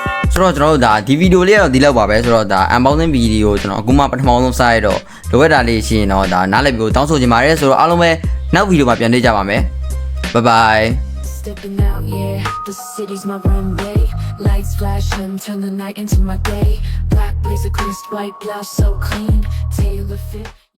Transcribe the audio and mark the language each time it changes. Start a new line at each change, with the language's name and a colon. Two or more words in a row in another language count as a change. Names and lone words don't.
Burmese: ဆိုတော့ကျွန်တော်တို့ဒါဒီဗီဒီယိုလေးကတော့ဒီလောက်ပါပဲဆိုတော့ဒါ unboxing ဗီဒီယိုကျွန်တော်အခုမှပထမဆုံးစရတော့လိုအပ်တာလေးရှိရင်တော့ဒါနားလည်ပြီးတောင်းဆိုချင်ပါတယ်ဆိုတော့အားလုံးပဲနောက်ဗီဒီယိုမှာပြန်တွေ့ကြပါမယ်
English: bye bye Stepping out, yeah, the city's my runway. Lights flashing, turn the night into my day. Black blazer, crisp white blouse, so clean. Tailor fit.